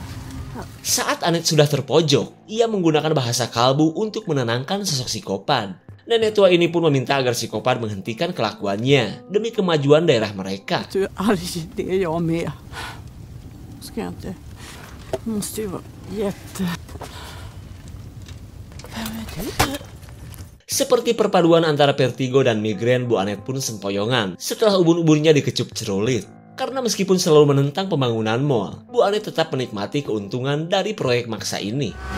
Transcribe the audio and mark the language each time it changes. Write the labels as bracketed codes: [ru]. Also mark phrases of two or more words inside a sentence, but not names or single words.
[id] Saat Anet sudah terpojok, ia menggunakan bahasa kalbu untuk menenangkan sosok psikopat. Nenek tua ini pun meminta agar psikopat menghentikan kelakuannya demi kemajuan daerah mereka. [sv] Du är arg, det är jag med. Ska jag inte... Måste ju vara jätte... [id] Seperti perpaduan antara vertigo dan migrain, Bu Anet pun sempoyongan setelah ubun-ubunnya dikecup cerulit. Karena meskipun selalu menentang pembangunan mall, Bu Anet tetap menikmati keuntungan dari proyek maksa ini.